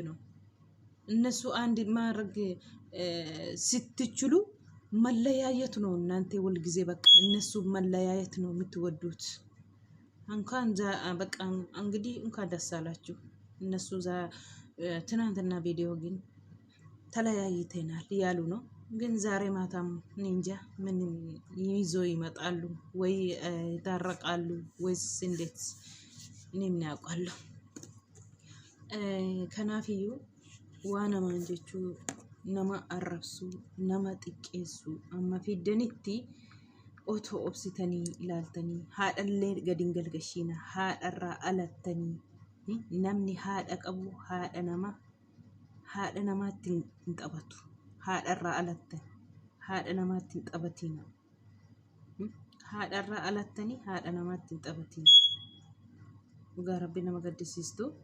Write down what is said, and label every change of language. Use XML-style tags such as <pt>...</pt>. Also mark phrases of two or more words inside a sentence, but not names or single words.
<am>ነው እነሱ አንድ ማድረግ ስትችሉ መለያየት ነው እናንተ ሁል ጊዜ በቃ እነሱ መለያየት ነው የምትወዱት እንኳን በቃ እንግዲህ እንኳን ደስ አላችሁ እነሱ ትናንትና ቪዲዮ ግን ተለያይተናል ያሉ ነው ግን ዛሬ ማታም እንጃ ምን ይዞ ይመጣሉ ወይ ይታረቃሉ ወይስ እንዴት እኔ ምን ያውቃለሁ ከናፊዩ ዋና ማንጀቹ</am> <om>nama arrabsu nama xiqqeessu amma fiddanitti otoo obsitanii ilaaltanii haadhallee gadin galgashiina haadharraa alattanii namni haadha qabu haadha namaatti hin taphatu haadharraa alattan haadha namaatti hin taphatina haadharraa alattanii haadha namaatti hin taphatina dhugaa rabbi nama gaddisiistu</om>